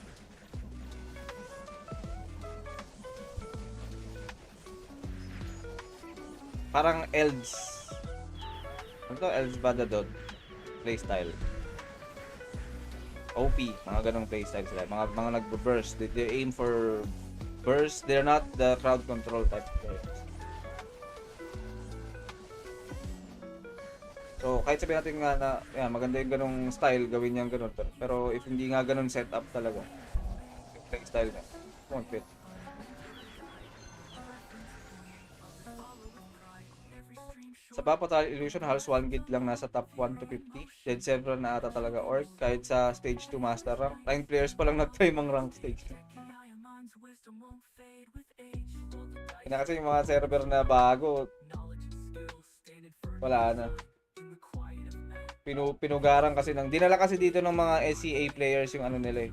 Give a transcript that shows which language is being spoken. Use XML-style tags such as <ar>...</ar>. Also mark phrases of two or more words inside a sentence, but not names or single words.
<tl>Parang Elves. Ano to? Elves Badadod playstyle. OP, mga ganong playstyle sila. Mga nagbo-burst.</tl> <en>They aim for burst. They're not the crowd control type players.</en> <tl>So, kahit sabihin natin nga na yan, maganda yung ganong style, gawin niyang ganon. Pero if hindi nga ganon setup talaga, yung playstyle niya,</tl> <en>won't fit.</en> <tl>Sa Papatal Illusion, halos 1 gig lang nasa top 1 to 50.</tl> <en>Dead several</en> <tl>na ata talaga org. Kahit sa stage 2</tl> <en>master rank.</en> <tl>9 players pa lang nag-try mang rank stage 2. Kaya kasi yung mga server na bago, wala na. Pinugaran kasi dinala kasi dito ng mga</tl> <en>SCA players</en> <tl>yung ano nila eh.</tl>